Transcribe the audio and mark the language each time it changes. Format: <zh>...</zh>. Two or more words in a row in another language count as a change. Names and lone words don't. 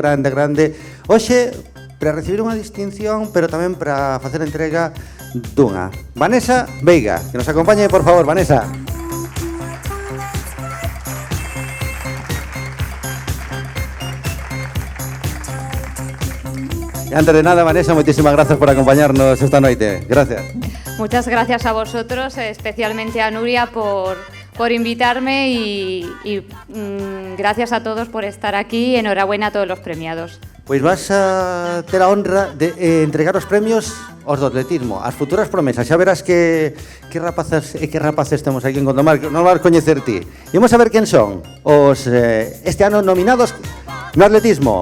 <gl>Hoxe, para recibir unha distinción, pero tamén para facer entrega dunha. Vanessa Veiga, que nos acompañe, por favor, Vanessa. E antes de nada, Vanessa, moitísimas grazas por acompañarnos esta noite.</gl> <es>Gracias. Muchas gracias a vosotros, especialmente a Nuria por invitarme y gracias a todos por estar aquí. Enhorabuena a todos los premiados.</es> <gl>Pois vas a ter a honra de entregar os premios aos do atletismo, as futuras promesas. Xa verás que rapazas e que rapaces temos aquí en Gondomar, que non vas coñecer ti. Imos a ver quen son os este ano nominados no atletismo.</gl>